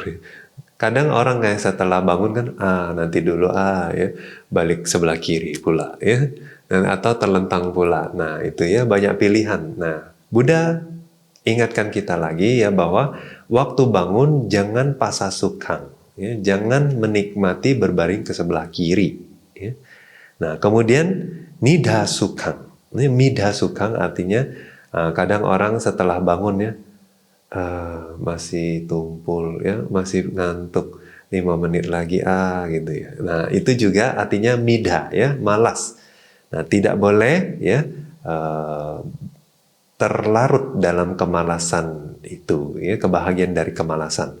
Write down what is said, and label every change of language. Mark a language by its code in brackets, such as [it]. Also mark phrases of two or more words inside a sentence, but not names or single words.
[id] Kadang orang kayak setelah bangun kan, nanti dulu ya, balik sebelah kiri pula ya, atau terlentang pula. Nah, itu ya banyak pilihan. Nah, Buddha ingatkan kita lagi ya bahwa waktu bangun jangan [pi] pasa sukhang, [id] ya, jangan menikmati berbaring ke sebelah kiri. Ya. Nah, kemudian [pi] nidha sukhang. [id] Ini [pi] nidha sukhang [id] artinya kadang orang setelah bangun ya masih tumpul ya, masih ngantuk 5 menit lagi gitu ya. Nah, itu juga artinya midha ya, malas. Nah, tidak boleh ya terlarut dalam kemalasan itu ya, kebahagiaan dari kemalasan.